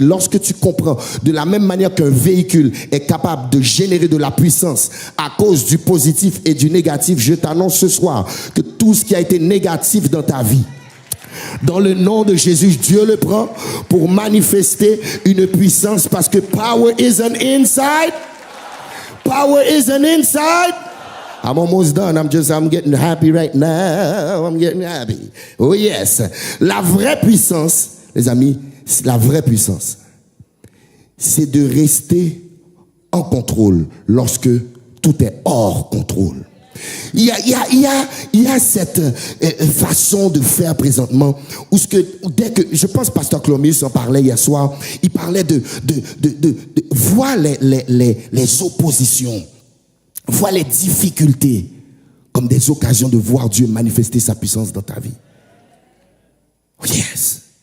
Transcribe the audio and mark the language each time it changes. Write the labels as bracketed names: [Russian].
[French] Lorsque tu comprends de la même manière qu'un véhicule est capable de générer de la puissance à cause du positif et du négatif, je t'annonce ce soir que tout ce qui a été négatif dans ta vie, dans le nom de Jésus, Dieu le prend pour manifester une puissance, parce que [English] power is an inside. Power is an inside. I'm almost done. I'm getting happy right now. I'm getting happy. Oh yes. [French] La vraie puissance, les amis, la vraie puissance, c'est de rester en contrôle lorsque tout est hors contrôle. Il y a cette façon de faire présentement où dès que je pense Pasteur Clomius en parlait hier soir, il parlait de voir les oppositions, voir les difficultés comme des occasions de voir Dieu manifester sa puissance dans ta vie. [English] Oh yes.